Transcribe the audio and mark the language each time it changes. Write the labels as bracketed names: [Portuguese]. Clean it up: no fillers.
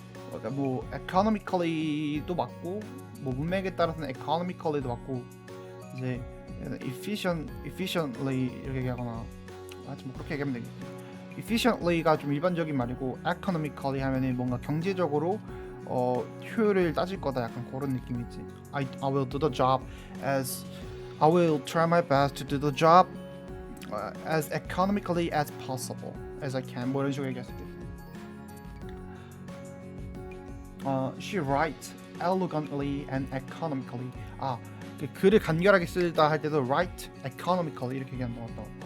[Korean] 그러니까 뭐 economically도 맞고, 뭐 문맥에 따라서는 economically도 맞고, 이제 efficiently 이렇게 얘기하거나. 하여튼 뭐 그렇게 얘기하면 되겠지. efficiently가 좀 일반적인 말이고 economically 하면은 뭔가 경제적으로 효율을 따질 거다, 약간 그런 느낌이지. [English] I will do the job as I will try my best to do the job as economically as possible as I can. [Korean] 뭐 이런 식으로 얘기했을 때. [English] She writes elegantly and economically. [Korean] 그 글을 간결하게 쓰다 할 때도 [English] write economically [Korean] 이렇게 얘기하는 거 같다.